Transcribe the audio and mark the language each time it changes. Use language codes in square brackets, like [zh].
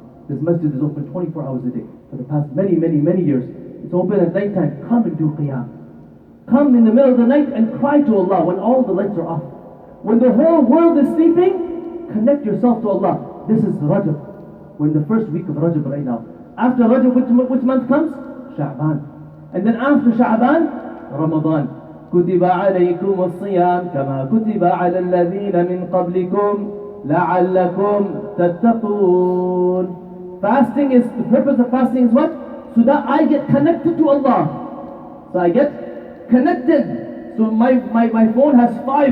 [en] This masjid is open 24 hours a day for the past many years. It's open at night time. Come and do qiyam. Come in the middle of the night and cry to Allah when all the lights are off. When the whole world is sleeping, connect yourself to Allah. This is Rajab. We're in the first week of Rajab right now. After Rajab, which month comes? Sha'ban. And then after Sha'ban, Ramadan. [ar] كتب عليكم الصيام كما كتب على الذين من قبلكم لعلكم تتقون. [en] Fasting is, the purpose of fasting is what? So that I get connected to Allah. So I get connected. So my phone has 5